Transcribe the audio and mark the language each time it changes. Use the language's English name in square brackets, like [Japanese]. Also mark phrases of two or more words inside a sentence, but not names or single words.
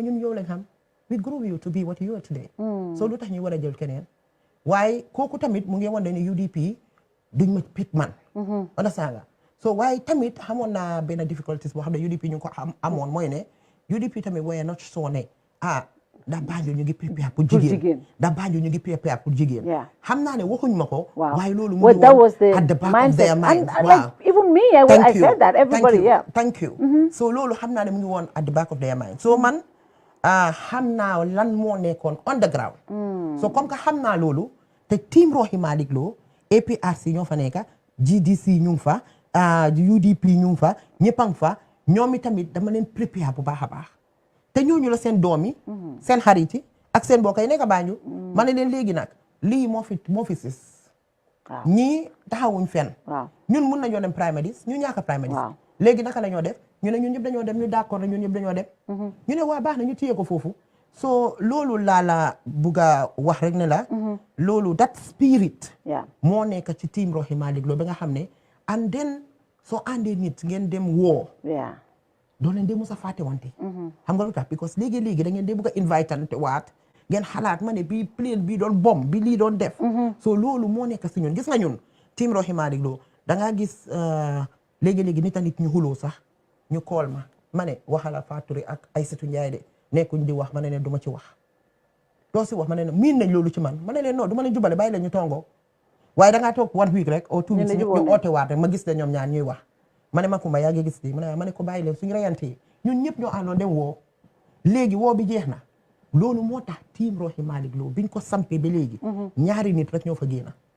[Wolof] ñun yow lañ xam [English] we grew you to be what you are today [Wolof] so lu tax ñu war a jël keneen waaye kooku tamit mu ngi wane ne UDP duñ ma pit man understand nga so waaye tamit xamoon naa benn difficulties boo xam ne UDP ñu ko amoon mooy ne UDP tamit waaye not soo ne da Banjul ñu ngi prepare pour jigéen da Banjul ñu ngi prepare pour jigéen xam naa ne waxuñ ma ko waaye loolu mu ngi woon [English] at the back of their mind like even me I said that everybody thank you [Wolof] so loolu xam naa ne mu ngi woon [English] at the back of their mind [Wolof] so man xam naa lan moo nekkoon [English] on the ground [Wolof] so [French] comme que [Wolof] xam naa loolu te team Rohey Lowe APRC ñoo fa nekka GDC ñu ngi fa UDP ñu ngi fa ñëpp a ngi fa ñoom itamit dama leen prépare bu baax a baax te ñooñu la seen doom yi seen xarit yi ak seen mbokk yi nekk Banjul ma ne leen léegi nag lii moo fi sis ñii taxawuñ fenn ñun mun nañoo dem primaries ñu ñàkk primaries léegi naka la ñoo def ñu ne ñun ñëpp dañoo dem ñu d'accord ñun ñëpp dañoo dem ñu ne waa baax na ñu téye ko foofu so loolu laa la bugg a wax rek ne la loolu [English] that spirit [Wolof] moo nekk ci team Rohey Lowe ba nga xam ne [English] and then [Wolof] soo àndee nit ngeen dem woo doo leen dee musa fàtte wante xam nga lu tax because léegi da ngeen dee bugg a invite ante waat ngeen xalaat ma ne bii plane bii doon bomb bi lii doon def so loolu moo nekk si ñun gis nga ñun team Rohey Lowe da ngaa gis léegi nit a nit ñu xuloo sax ñu call ma ne waxala Fatou ak Aïssatou Ndiaye de nekkuñ di wax ma ne leen du ma ci wax doo si wax ma ne leen miin nañ loolu ci man ma ne leen non du ma leen jubale bàyyi leen ñu tongoo waaye da ngaa toog 1 week rek or 2 weeks ñu oote waat rek ma gis ne ñoom ñaar ñuy wax ma ne ma Kumba yaa ngi gis di ma ne ko bàyyi leen suñu reyantee ñun ñëpp ñoo àndoon dem woo léegi woo bi jeex na loolu moo tax team Rohey Lowe biñ ko sampee ba léegi ñaari nit rek ñoo fa génn